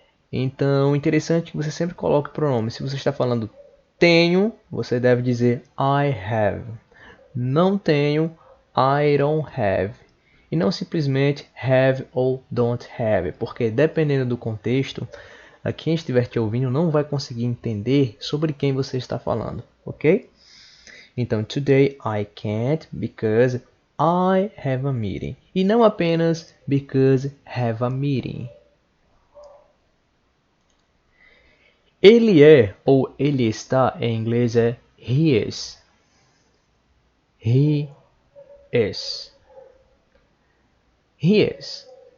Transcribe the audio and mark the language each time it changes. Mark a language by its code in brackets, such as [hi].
[pt] Então, interessante que você sempre coloque o pronome. Se você está falando tenho, você deve dizer [en] I have. [pt] Não tenho, [en] I don't have. [pt] E não simplesmente have ou [en] don't have, [pt] porque dependendo do contexto, quem estiver te ouvindo não vai conseguir entender sobre quem você está falando, ok? Então, [en] today I can't because I have a meeting. [pt] E não apenas [en] because have a meeting. [pt] Ele é ou ele está em inglês é [en] he is. He is. He is.